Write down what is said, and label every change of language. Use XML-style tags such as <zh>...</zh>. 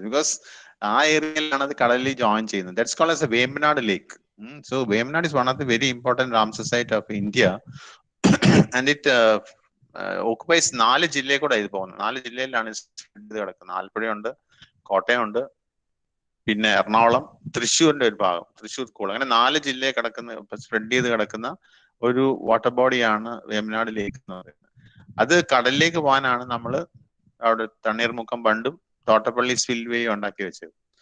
<ml>Because ആ ഏരിയയിലാണ് അത് കടലിൽ ജോയിൻ ചെയ്യുന്നത്.</ml> <en>That's called as a Vembanad lake. So Vemnad is one of the very important Ramsar site of India, and it occupies</en> <ml>4 ജില്ലയിൽ കൂടെ ഇത് പോകുന്നത്. 4 ജില്ലയിലാണ് ഇത് കിടക്കുന്നത്. ആലപ്പുഴയുണ്ട്, കോട്ടയമുണ്ട്, പിന്നെ എറണാകുളം, തൃശ്ശൂരിന്റെ ഒരു ഭാഗം, തൃശ്ശൂർ കൂടെ, അങ്ങനെ 4 ജില്ലയിൽ കിടക്കുന്ന, സ്പ്രെഡ് ചെയ്ത് കിടക്കുന്ന ഒരു വാട്ടർ ബോഡിയാണ് വേമ്പനാട് ലേക്ക് എന്ന് പറയുന്നത്. അത് കടലിലേക്ക് പോകാനാണ് നമ്മൾ അവിടെ തണ്ണീർമുക്കം ബണ്ടും തോട്ടപ്പള്ളി സ്പിൽവേയും ഉണ്ടാക്കി വെച്ചത്.</ml>